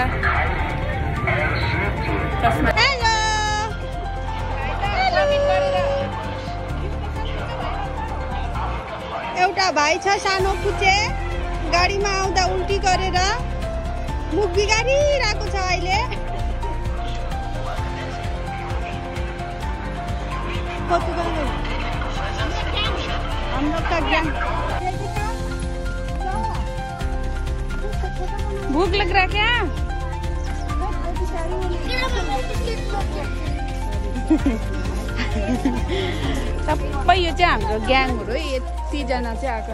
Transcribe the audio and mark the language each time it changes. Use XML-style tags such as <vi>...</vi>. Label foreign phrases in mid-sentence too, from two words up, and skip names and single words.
<ne>एउटा भाइ छ सानो पुचे, गाडीमा आउँदा उल्टी गरेर मुख बिगारिरहेको छ अहिले।</ne> <hi>हम लोग का ज्ञान। भूख लग रहा क्या?</hi> <ne>सबै यो चाहिँ हाम्रो ग्याङहरू यतिजना चाहिँ आएको।</ne>